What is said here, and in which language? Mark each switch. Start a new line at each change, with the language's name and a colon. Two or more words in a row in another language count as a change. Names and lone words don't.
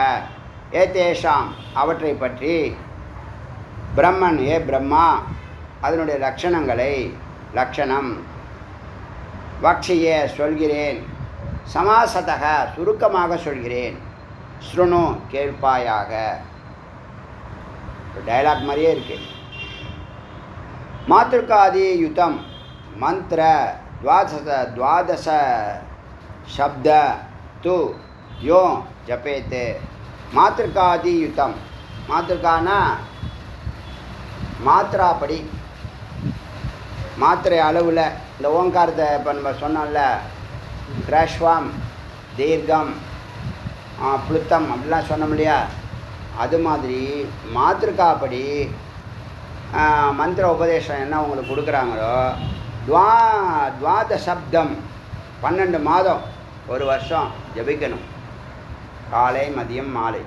Tamil: ஏதேஷாம் அவற்றை பற்றி பிரம்மன், ஏ பிரம்மா, அதனுடைய லட்சணம் வக்ஷியே சொல்கிறேன், சமாசதக சுருக்கமாக சொல்கிறேன், ஸ்ருணு கேட்பாயாக. டயலாக் மாதிரியே இருக்கு.
Sanskrit: मातृकादि युतम् मन्त्र द्वादश शब्द तु यो जपेते मातृकादि युतम.
Tamil: मातृकाना மாத்திராப்படி மாத்திரை அளவில் இந்த ஓங்காரத்தை இப்போ நம்ம சொன்னோம்ல, கிராஷ்வாம் தீர்க்கம் புளுத்தம் அப்படிலாம் சொன்னோம் இல்லையா, அது மாதிரி மாத்திருக்காப்படி மந்திர உபதேசம் என்ன உங்களுக்கு கொடுக்குறாங்களோ, துவாதசப்தம் 12 மாதம் 1 வருஷம் ஜபிக்கணும், காலை மதியம் மாலை.